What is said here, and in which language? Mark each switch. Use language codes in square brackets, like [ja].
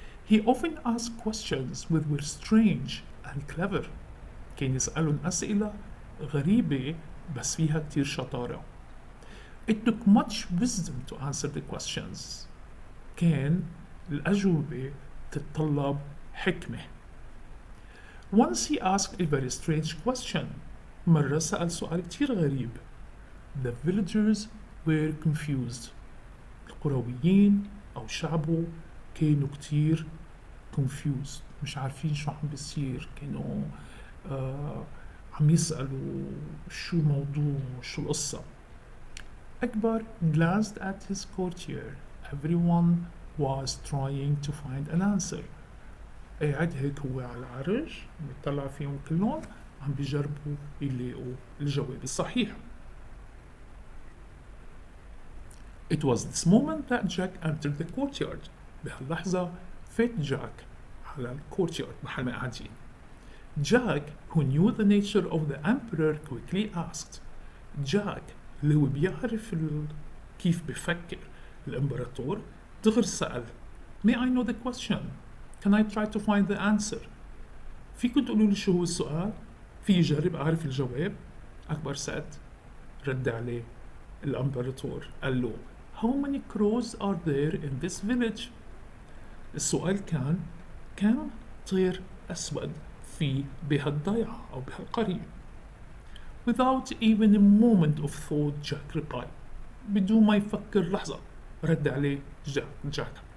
[en] He often asked questions which were strange and clever. [ar] كان يسألهم أسئلة غريبة بس فيها كتير شطارة. [en] It took much wisdom to answer the questions. [ar] كان الأجوبة تتطلب حكمة. [en] Once he asked a very strange question. [ar] مرة سأل سؤال كتير غريب. [en] The villagers were confused. [ar] القرويين أو شعبه كانوا كتير confused، مش عارفين شو عم بيصير، كانوا عم يسألوا شو الموضوع، شو القصة. [en] Akbar glanced at his courtier. Everyone was trying to find an answer. [ar] قاعد هيك هو على العرش بيطلع فيهم كلهم عم بيجربوا يلاقوا الجواب الصحيح. [en] It was this moment that Jack entered the courtyard. [ar] بهاللحظة فات جاك على الكورتيارد محل ما قاعدين. [en] Jack, who knew the nature of the emperor, quickly asked. [ar] Jack اللي هو بيعرف كيف بفكر الإمبراطور دغر سأل. [en] May I know the question? Can I try to find the answer? [ar] فيكم تقولوا لي شو هو السؤال؟ في جرب أعرف الجواب؟ أكبر said. رد عليه الإمبراطور قال له [en] How many crows are there in this village? [ar] السؤال كان كم طير أسود في بهالضيعة أو بهالقرية. [en] Without even a moment of thought, Jack replied. [ar] بدون ما يفكر لحظة رد عليه جاك.